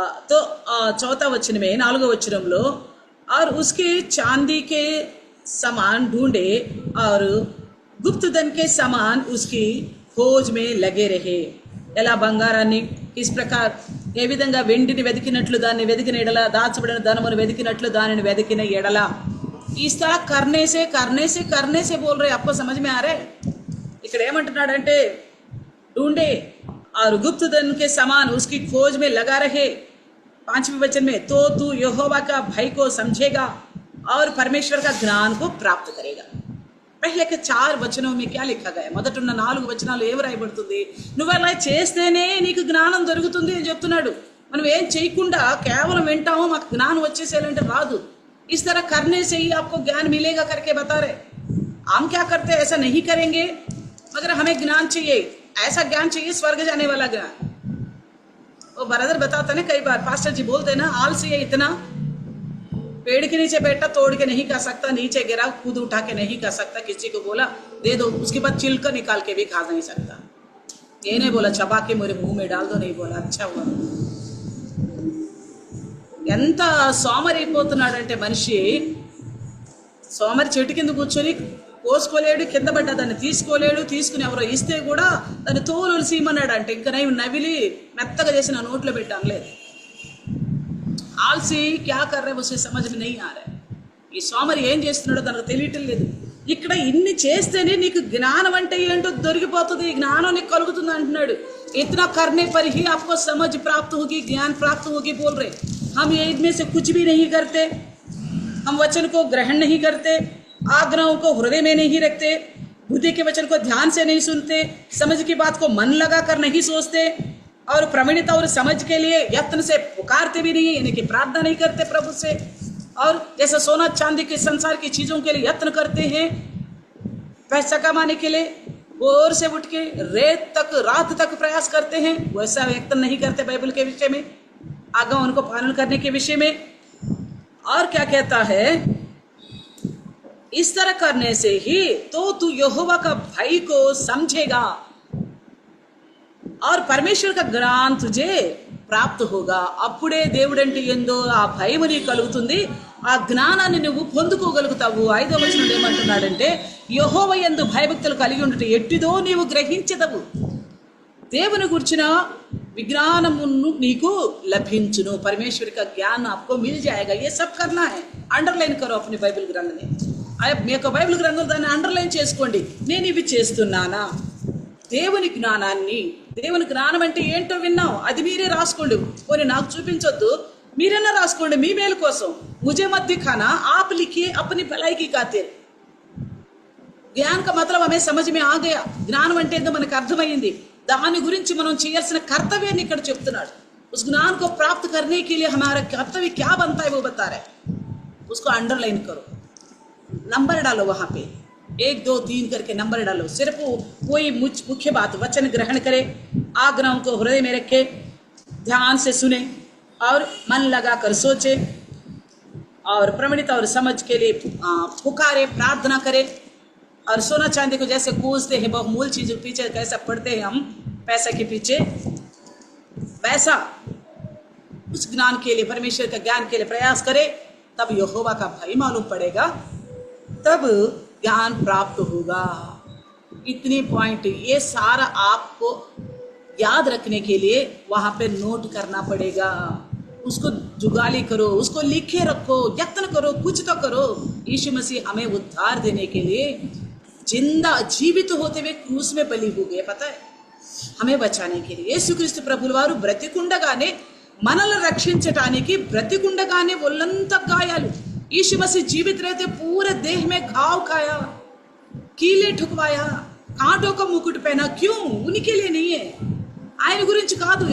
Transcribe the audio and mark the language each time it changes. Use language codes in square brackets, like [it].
[hi] तो चौथा वचन में [te] 4వ వచనంలో [hi] और उसके चांदी के समान ढूंढे और गुप्त धन के समान उसकी खोज में लगे रहे. [te] ఎలా బంగారాన్ని [hi] इस प्रकार [te] ఏ విధంగా వెండిని వెతికినట్లు దాన్ని వెతికిన ఎడల, దాచబడిన ధనమును వెతికినట్లు దానిని వెతికిన ఎడల. [hi] इस तरह करने से बोल रहे. आपको समझ में आ रहे? [te] ఇక్కడ ఏమంటున్నాడంటే [hi] ढूंढे और गुप्त धन के समान उसकी खोज में लगा रहे. 5वें वचन में तो तू यहोवा का भय को समझेगा और परमेश्वर का ज्ञान को प्राप्त करेगा. पहले के 4 వచనం में क्या लिखा गया? [te] మొదటున్న 4 వచనాలు ఏం రాయబడుతుంది? నువ్వు అలా చేస్తేనే నీకు జ్ఞానం దొరుకుతుంది అని చెప్తున్నాడు. మనం ఏం చేయకుండా కేవలం వింటాము మాకు జ్ఞానం వచ్చేసేయాలంటే రాదు. [hi] इस तरह करने से ही आपको ज्ञान मिलेगा करके बता रहे. हम क्या करते हैं, ऐसा नहीं करेंगे मगर हमें ज्ञान चाहिए, ऐसा ज्ञान चाहिए स्वर्ग जाने वाला ज्ञान. वो ब्रदर बताते ना कई बार, पास्टर जी बोलते ना आलसी है इतना, पेड़ के नीचे बैठा तोड़ के नहीं खा सकता, नीचे गिरा कूद उठा के नहीं खा सकता, किसी को बोला दे दो उसके बाद छिलका निकाल के भी खा नहीं सकता. ये नहीं बोला चबा के मेरे मुंह में डाल दो, नहीं बोला अच्छा हुआ. [te] ఎంత సోమరైపోతున్నాడంటే మనిషి, సోమరి చెట్టు కింద కూర్చొని కోసుకోలేడు, కింద పడ్డా దాన్ని తీసుకోలేడు, తీసుకుని ఎవరో ఇస్తే కూడా దాన్ని తోలు సీమన్నాడు. అంటే ఇంకా నవిలి మెత్తగా చేసి నా నోట్లో పెట్టాం లేదు. [hi] ఆల్సీ క్యా కర్రే ఉసే సమజ్ మే నహీ ఆ రహా. [te] ఈ సోమరి ఏం చేస్తున్నాడో తనకు తెలియటం లేదు. ఇక్కడ ఇన్ని చేస్తేనే నీకు జ్ఞానం అంటే ఏంటో దొరికిపోతుంది, జ్ఞానం నీకు కలుగుతుంది అంటున్నాడు. [hi] इतना करने पर ही आपको समझ प्राप्त होगी, ज्ञान प्राप्त होगी बोल रहे. हम ये इनमें से कुछ भी नहीं करते, हम वचन को ग्रहण नहीं करते, आग्रहों को हृदय में नहीं रखते, बुद्धि के वचन को ध्यान से नहीं सुनते, समझ की बात को मन लगा कर नहीं सोचते और प्रमाणित और समझ के लिए यत्न से पुकारते भी नहीं, यानी कि प्रार्थना नहीं करते प्रभु से. और जैसे सोना चांदी के संसार की चीजों के लिए यत्न करते हैं पैसा कमाने के लिए, भोर से उठ के रात तक प्रयास करते हैं, वैसा यत्न नहीं करते बाइबल के विषय में, आज्ञा उनको पालन करने के विषय में. और क्या कहता है, इस तरह करने से ही तो तू यहोवा का भय को समझेगा और परमेश्वर का ज्ञान तुझे ప్రాప్త होगा. [te] అప్పుడే దేవుడంటే ఏందో ఆ భయం నీకు కలుగుతుంది, ఆ జ్ఞానాన్ని నువ్వు పొందుకోగలుగుతావు. 5వ వచనంలో ఏమంటున్నాడంటే యెహోవా యందు భయభక్తులు కలిగి ఉండుట ఎట్టిదో నీవు గ్రహించెదవు, దేవుని గురించిన విజ్ఞానమును నీకు లభించును. [hi] परमेश्वर का ज्ञान आपको मिल जाएगा. ये सब करना है, अंडरलाइन करो अपने बाइबल ग्रंथ में. [te] మీ యొక్క బైబిల్ గ్రంథం దాన్ని అండర్లైన్ చేసుకోండి. నేను ఇవి చేస్తున్నానా? దేవుని జ్ఞానం అంటే ఏంటో విన్నాం, అది మీరే రాసుకోండి. పోనీ నాకు చూపించొద్దు, మీరైనా రాసుకోండి మీ మేలు కోసం. [hi] ముझे मत दिखाना, आप लिखिए अपनी भलाई की खातिर. ज्ञान का मतलब हमें समझ में आ गया. [te] జ్ఞానం అంటే ఏందో మనకు అర్థమైంది. దాని గురించి మనం చేయాల్సిన కర్తవ్యాన్ని ఇక్కడ చెప్తున్నాడు. [hi] उस ज्ञान को प्राप्त करने के लिए हमारा कर्तव्य क्या बनता है वो बता रहे. उसको अंडरलाइन करो, नंबर डालो वहां पे 1 2 3 करके नंबर डालो. सिर्फ कोई मुख्य बात वचन ग्रहण करे, आज्ञाओं को हृदय में रखे, ध्यान से सुने और मन लगा कर सोचे और प्रमाणित और समझ के लिए पुकारे, प्रार्थना करे. और सोना चांदी को जैसे कूदते हैं बहुमूल चीजों के पीछे, कैसा पढ़ते हैं हम पैसे के पीछे, वैसा उस ज्ञान के लिए, परमेश्वर का ज्ञान के लिए प्रयास करे. तब यहोवा का भय मालूम पड़ेगा, तब ज्ञान प्राप्त होगा. इतनी पॉइंट, ये सारा आपको याद रखने के लिए वहां पे नोट करना पड़ेगा. उसको जुगाली करो, उसको लिखे रखो, यत्न करो, कुछ तो करो. यीशु मसीह हमें उद्धार देने के लिए जिंदा जीवित होते हुए क्रूस में बलि हो गए, पता है, हमें बचाने के लिए. [te] యేసుక్రీస్తు ప్రభుల వారు బ్రతికుండగానే మనల్ని రక్షించటానికి, బ్రతికుండగానే ఒళ్ళంతా గాయాలు. [hi] यीशु मसीह जीवित रहते पूरे देह में घाव खाया, कीले ठुकवाया, कांटों का मुकुट पहना. क्यों? उनके लिए नहीं है, [te] ఆయన గురించి కాదు.